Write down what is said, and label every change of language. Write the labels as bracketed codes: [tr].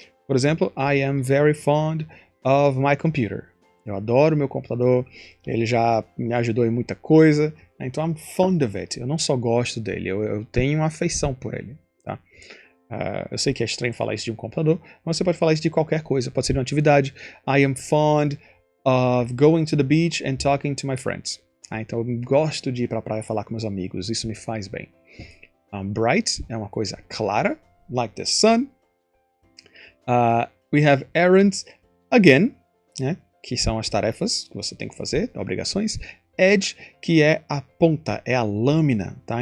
[pt] Por exemplo, [en] I am very fond of my computer. [pt] Eu adoro meu computador, ele já me ajudou em muita coisa, então [en] I'm fond of it. [pt] Eu não só gosto dele, eu tenho uma afeição por ele. Tá? Eu sei que é estranho falar isso de um computador, mas você pode falar isso de qualquer coisa, pode ser de uma atividade. [en] I am fond of going to the beach and talking to my friends. [pt] Então eu gosto de ir para a praia falar com meus amigos, isso me faz bem. Bright é uma coisa clara, [en] like the sun. We have errands, again, [pt] né, que são as tarefas que você tem que fazer, obrigações. Edge, que é a ponta, é a lâmina. Tá?